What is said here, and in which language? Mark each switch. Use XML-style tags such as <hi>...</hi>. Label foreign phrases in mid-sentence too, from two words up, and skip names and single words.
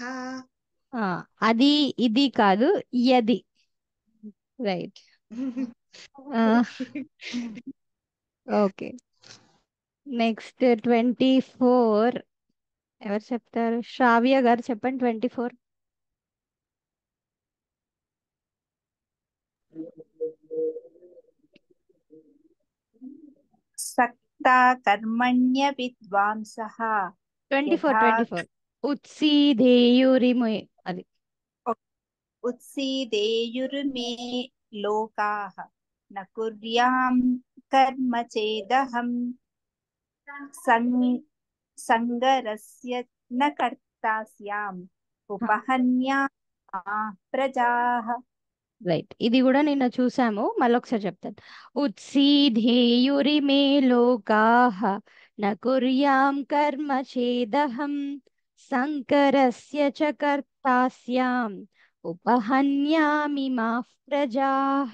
<te>అది ఇది కాదు, యది.</te> <en>Right. Okay.</en> <te>నెక్స్ట్ 24 ఎవరు చెప్తారు? శ్రావ్య గారు చెప్పండి. 24.</te> <sa>सक्ता कर्मण्य विद्वांसः</sa> <te>24 ఉత్సీదేయురిమే. అది</te> <sa>उत्सीदेयुर्मे लोकाः न कुर्यां कर्म चेदहं संगरस्य न कर्ता स्याम् उपहन्या प्रजाः.</sa> <te>రైట్. ఇది కూడా నిన్న చూసాము, మళ్ళొకసారి చెప్తాను.</te> <sa>ఉత్సీధేయురిమే లోకాః న కుర్యాం కర్మ చేదహం సంకరస్య చ కర్తా స్యాం ఉపహన్యామిమాః ప్రజాః.</sa>